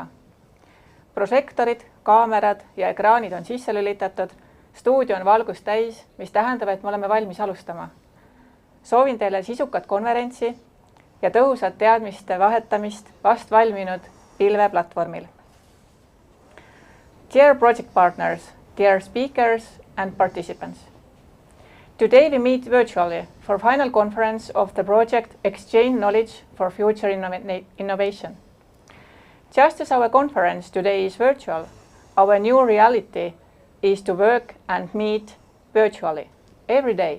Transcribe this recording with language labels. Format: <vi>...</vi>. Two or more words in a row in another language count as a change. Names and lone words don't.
<et>Prožektorid, kaamerad ja ekraanid on sisse lülitatud, stuudio on valgust täis, mis tähendab, et me oleme valmis alustama. Soovin teile sisukat konverentsi ja tõhusat teadmiste vahetamist vast valminud pilveplatvormil.</et> <en>Dear project partners, dear speakers and participants. Today we meet virtually for final conference of the project Exchange Knowledge for Future Innovation. Just as our conference today is virtual, our new reality is to work and meet virtually every day.</en>